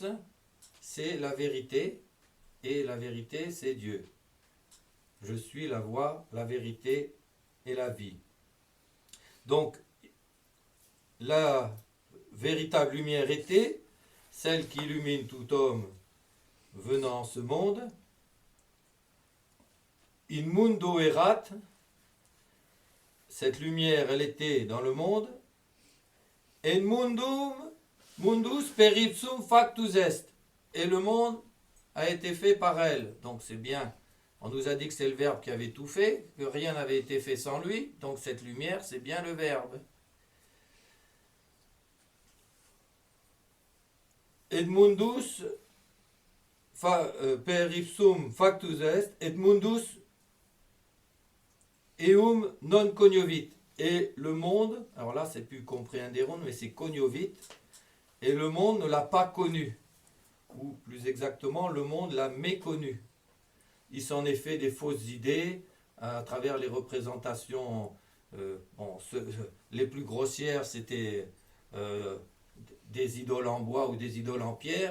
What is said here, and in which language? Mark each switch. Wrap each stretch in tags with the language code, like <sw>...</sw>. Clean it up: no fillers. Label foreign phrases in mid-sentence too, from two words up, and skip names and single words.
<fr>C'est la vérité, et la vérité, c'est Dieu. Je suis la voie, la vérité et la vie. Donc, la véritable lumière était celle qui illumine tout homme venant en ce monde.</fr> <la>In mundo erat,</la> <fr>cette lumière, elle était dans le monde.</fr> <la>En mundus per ipsum factus est.</la> <fr>Et le monde a été fait par elle. Donc c'est bien. On nous a dit que c'est le Verbe qui avait tout fait, que rien n'avait été fait sans lui. Donc cette lumière, c'est bien le Verbe.</fr> <la>Et mundus per ipsum factus est, et mundus eum non cognovit.</la> <fr>Et le monde, alors là c'est plus compréhenderon, mais c'est cognovit, et le monde ne l'a pas connu. Ou plus exactement, le monde l'a méconnu. Il s'en est fait des fausses idées à travers les représentations. Les plus grossières, c'était des idoles en bois ou des idoles en pierre.</fr>